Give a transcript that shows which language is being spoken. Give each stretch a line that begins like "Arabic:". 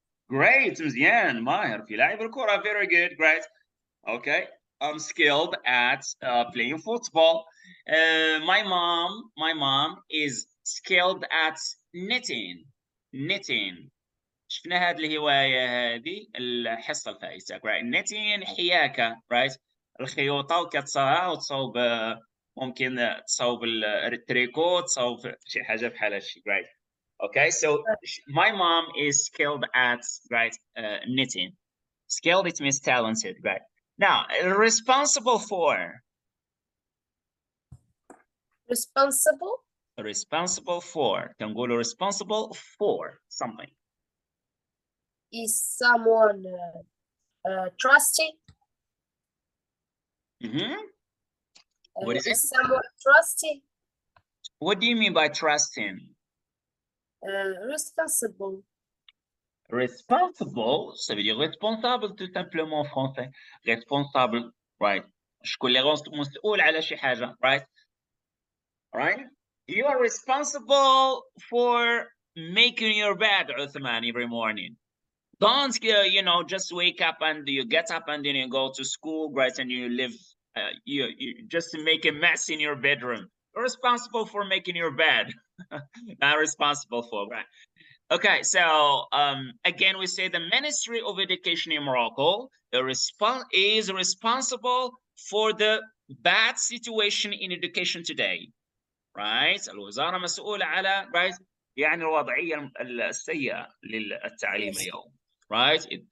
English: Great
Arabic: مزيان ماهر في لعب الكرة
English: very good great okay I'm skilled at playing football. My mom is skilled at knitting.
Arabic: شفنا هذه الهواية هذه الحصة الفائتة right knitting حياكة right الخيوطة وكتصاوبها وتصاوب ممكن تصاوب التريكو تصاوب شي حاجة بحال هادشي right
English: okay so my mom is skilled at right knitting Skilled, it means talented, right? Now, responsible for. Responsible Responsible for.
Arabic: كنقولوا
English: responsible for something. is someone trusty. What is it? Is someone trusty? What do you mean by trusting? Responsible.
French: Responsible, ça veut dire responsable tout simplement en français. Responsable, right?
Arabic: شكون اللي مسؤول على شي حاجة, right?
English: Right? You are responsible for making your bed, Othmane, every morning. Don't, you know, just wake up and you get up and then you go to school, right? And you live, you just make a mess in your bedroom. You're responsible for making your bed. Not responsible for, right? Okay, so again, we say the Ministry of Education in Morocco is responsible for the bad situation in education today, right?
Arabic: الوزارة مسؤولة على, right? يعني الوضعية السيئة للتعليم اليوم, right?